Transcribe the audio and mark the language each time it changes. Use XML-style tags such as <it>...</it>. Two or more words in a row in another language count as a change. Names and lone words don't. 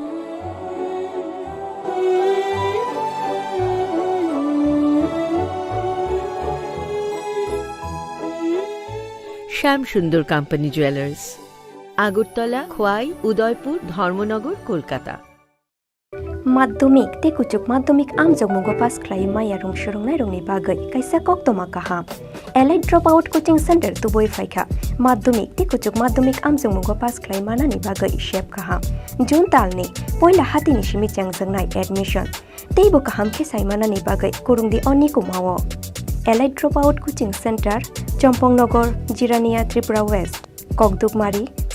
<bn>শ্যাম সুন্দর কোম্পানি জুয়েলার্স আগরতলা খোয়াই উদয়পুর ধর্মনগর কলকাতা</bn> <trp>माध्यमिक ते कुचुक माध्यमिक आमजोग मुगो पास क्लाइ माया रुम सुरुंगनाय रुंगनि बागै काइसा कक्तमा काहाम एलाइट</trp> <en>drop out coaching center</en> <trp>तुबोय फाइखा माध्यमिक ते कुचुक माध्यमिक आमजोग मुगो पास क्लाइ मानानि बागै शेप काहाम जुन तालनि पहिला हातिनि सिमि चांगजोंनाय एडमिशन तेबो काहाम खेसाइ मानानि बागै कुरुंगदि अनि कुमावो एलाइट ड्रप आउट कोचिंग सेंटर चम्पंगनगर जिरानिया त्रिपुरा वेस्ट ककदुकमारी</trp>